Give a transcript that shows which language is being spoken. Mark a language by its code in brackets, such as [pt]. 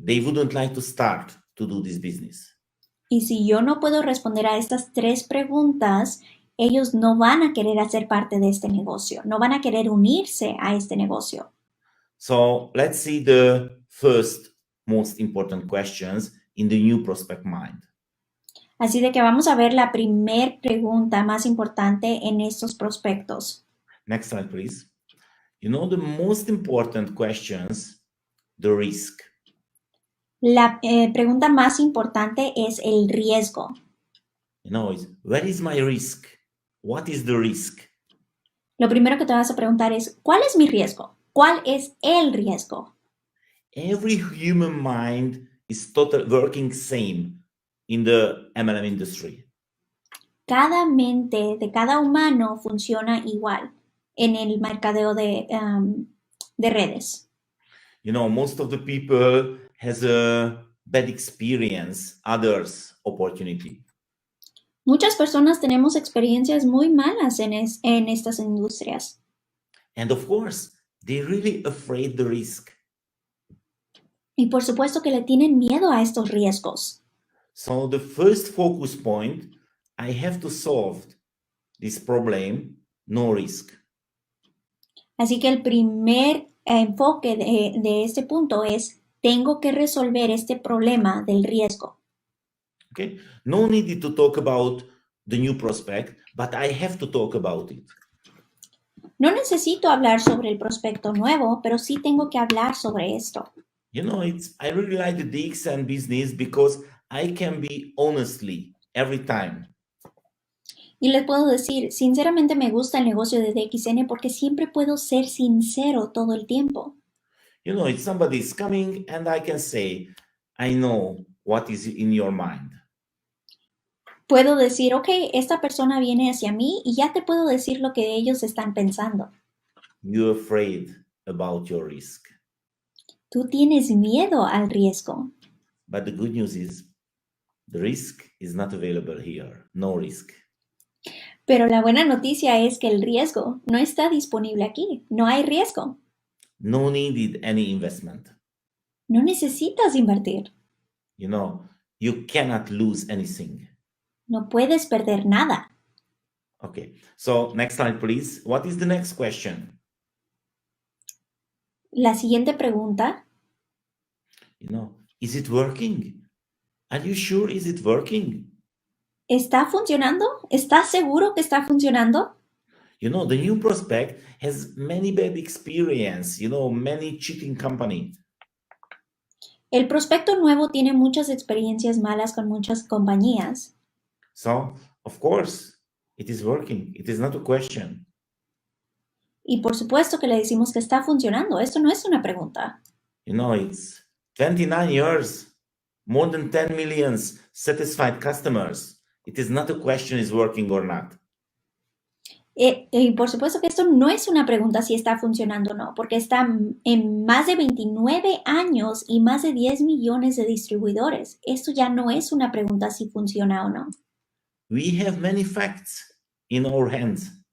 [en] They wouldn't like to start to do this business. [es] Y si yo no puedo responder a estas 3 preguntas, ellos no van a querer hacer parte de este negocio, no van a querer unirse a este negocio. [en] So let's see the first most important questions in the new prospect mind. [es] Así de que vamos a ver la primer pregunta más importante en estos prospectos. [en] Next slide, please. You know, the most important questions, the risk. La pregunta más importante es el riesgo. You know, it's, where is my risk? What is the risk? [es] Lo primero que te vas a preguntar es, ¿cuál es mi riesgo? ¿Cuál es el riesgo? [en] Every human mind is working same in the MLM industry. [es] Cada mente de cada humano funciona igual en el mercadeo de redes. [en] You know, most of the people has a bad experience, others opportunity. [es] Muchas personas tenemos experiencias muy malas en estas industrias. [en] And of course, they're really afraid the risk. [es] Y por supuesto que le tienen miedo a estos riesgos. [en] So the first focus point, I have to solve this problem, no risk. [es] Así que el primer enfoque de este punto es, tengo que resolver este problema del riesgo. [en] Okay, no need to talk about the new prospect, but I have to talk about it. [es] No necesito hablar sobre el prospecto nuevo, pero sí tengo que hablar sobre esto. [en] You know, I really like the DXN business because I can be honestly every time. [es] Y les puedo decir, sinceramente me gusta el negocio de DXN porque siempre puedo ser sincero todo el tiempo. [en] You know, if somebody is coming and I can say, I know what is in your mind. [es] Puedo decir, ok, esta persona viene hacia mí y ya te puedo decir lo que ellos están pensando. [en] You're afraid about your risk. [es] Tú tienes miedo al riesgo. [en] But the good news is, the risk is not available here. No risk. [es] Pero la buena noticia es que el riesgo no está disponible aquí. No hay riesgo. [en] No needed any investment. [es] No necesitas invertir. [en] You know, you cannot lose anything. [es] No puedes perder nada. [en] Okay, so next slide, please. What is the next question? [es] La siguiente pregunta. [en] You know, is it working? Are you sure is it working? [es] ¿Está funcionando? ¿Estás seguro que está funcionando? [en] You know, the new prospect has many bad experience, you know, many cheating company. [es] El prospecto nuevo tiene muchas experiencias malas con muchas compañías. [en] So, of course, it is working. It is not a question. [es] Y por supuesto que le decimos que está funcionando. Esto no es una pregunta. [en] You know, it's 29 years, more than 10 million satisfied customers. It is not a question is working or not. [es] Y por supuesto que esto no es una pregunta si está funcionando o no, porque está en más de 29 años y más de 10 millones de distribuidores. Esto ya no es una pregunta si funciona o no. [en] We have many facts in our hands.